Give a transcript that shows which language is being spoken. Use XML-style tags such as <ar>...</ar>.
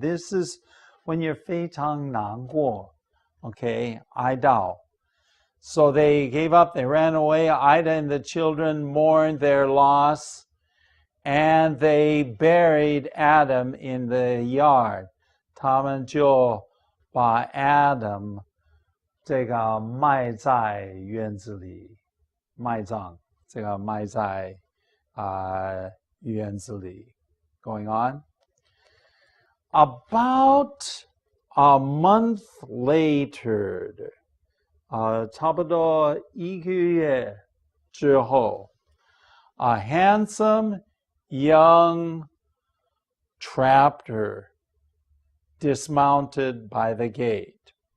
<en>This is when you're</en> <zh>非常难过.</zh> <en>Okay,</en> <zh>哀悼.</zh> <en>So they gave up, they ran away. Ida and the children mourned their loss, and they buried Adam in the yard.</en> <zh>他们就把 Adam 这个埋在院子里，埋葬，这个埋在院子里。</zh> <en>Going on. About a month later,</en> <zh>差不多1个月之后,</zh> <en>a handsome young trapper dismounted by the gate.</en>